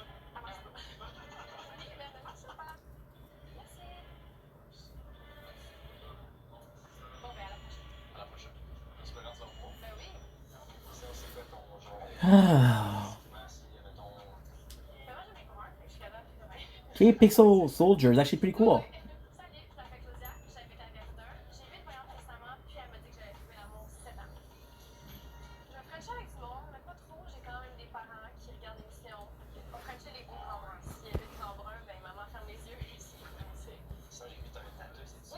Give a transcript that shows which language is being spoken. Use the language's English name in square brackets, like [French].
[French] Ça marche pas. Oui, mais ça marche pas. Merci. Bon, ben, à la prochaine. À la prochaine. J'espère qu'on se revoit. Ben oui. Sinon, c'est quoi ton genre? Ah. Si, mettons. Mais moi, j'en ai pas un, fait que je suis capable de faire. [English] Okay, Pixel Soldier is actually pretty cool. [French] Salut, je m'appelle Claudia, j'habite à Verdun. J'ai vu une voyante récemment, puis elle m'a dit que j'avais trouvé l'amour 7 ans. Je me frenchais avec du monde, mais pas trop. J'ai quand même des parents qui regardent l'émission. On frenchait les beaux grands bruns. S'il y avait des grands bruns, ben maman ferme les yeux et c'est français. Ça, j'ai vu t'as un tatou, c'est-tu?